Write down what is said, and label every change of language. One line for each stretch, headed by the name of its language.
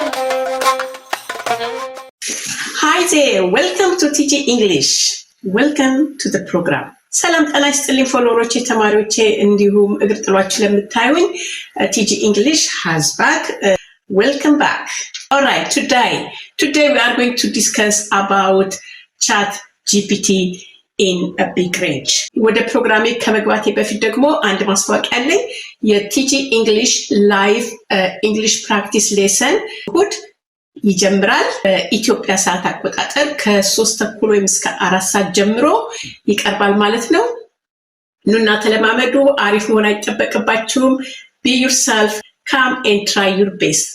English: Hi there, welcome to TG English. Welcome to the program.
Amharic: ሰላም ጤና ይስጥልኝ ፎሎወሮቼ ተማሪዎቼ እንዲሁም እግር ጥሏችሁ ለምታዩኝ
English: TG English has back. Welcome back. All right, today we are going to discuss about ChatGPT in a big range.
Amharic: ወደ ፕሮግራሜ ከመግባቴ በፊት ደግሞ አንድ ማስታወቂያ አለኝ። የቲጂ ኢንግሊሽ ላይቭ ኢንግሊሽ ፕራክቲስ ሌሰን እሑድ ይጀምራል። ኢትዮጵያ ሰዓት አቆጣጠር ከ3:30 ወይም እስከ 4 ሰዓት ጀምሮ ይቀርባል ማለት ነው። ኑና ተለማመዱ። አሪፍ መሆን አይጠበቅባችሁም።
English: Be yourself, come and try your best.